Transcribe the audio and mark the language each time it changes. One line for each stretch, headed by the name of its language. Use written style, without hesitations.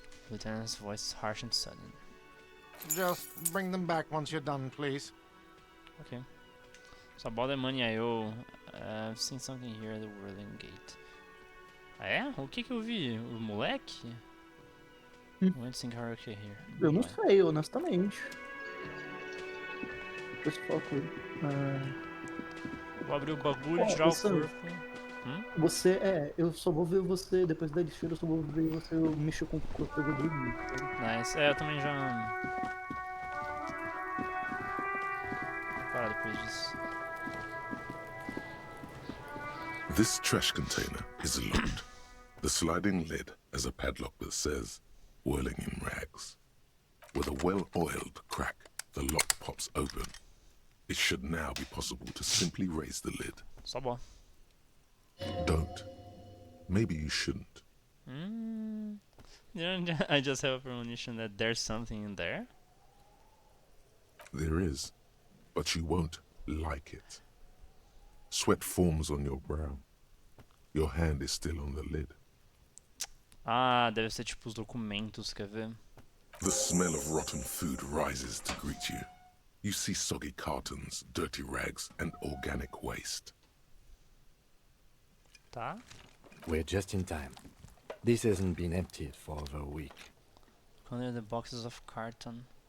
English: Lieutenant's voice is harsh and sudden. Just bring them back once you're done, please. Okay. So about the money I owe, I've seen something here at the Whirling Gate.
Portuguese: Ah é? O que eu vi? O moleque?
English: Went to sing karaoke here.
Portuguese: Eu não sei, honestamente. Depois foco. Vou abrir o bagulho e tirar o corpo. Você, eu só vou ver você, depois da lixeira, eu só vou ver você mexer com o corpo, eu vou dormir. Nice. Eu também já... Vou parar depois disso.
English: This trash container is locked. The sliding lid has a padlock that says, "Whirling in rags." With a well-oiled crack, the lock pops open. It should now be possible to simply raise the lid.
Portuguese: Só bom.
English: Don't. Maybe you shouldn't. I just have a premonition that there's something in there. There is, but you won't like it. Sweat forms on your brow. Your hand is still on the lid.
Portuguese: Ah, deve ser tipo os documentos, quer ver?
English: The smell of rotten food rises to greet you. You see soggy cartons, dirty rags, and organic waste.
Portuguese: Tá.
English: We're just in time. This hasn't been emptied for over a week. Under the boxes of carton.